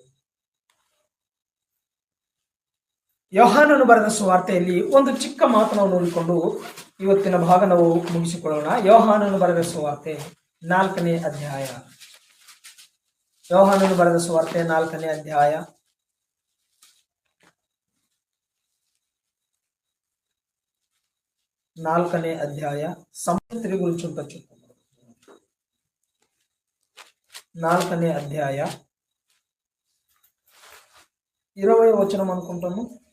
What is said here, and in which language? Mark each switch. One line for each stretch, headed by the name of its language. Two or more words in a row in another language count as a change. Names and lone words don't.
Kannada: ಯೋಹಾನನು ಬರೆದ ಸುವಾರ್ತೆಯಲ್ಲಿ ಒಂದು ಚಿಕ್ಕ ಮಾತು ನಾವು ನೋಡಿಕೊಂಡು ಇವತ್ತಿನ ಭಾಗ ನಾವು ಮುಗಿಸಿಕೊಳ್ಳೋಣ. ಯೋಹಾನನು ಬರೆದ ಸುವಾರ್ತೆ 4ನೇ ಅಧ್ಯಾಯ. ಯೋಹಾನನು ಬರೆದ ಸುವಾರ್ತೆ 4ನೇ ಅಧ್ಯಾಯ 4ನೇ
Telugu: అధ్యాయ సంస్కృతి గురించి ఉంటుంది. 4ನೇ అధ్యాయ 20వ వచనం అనుకుంటాము.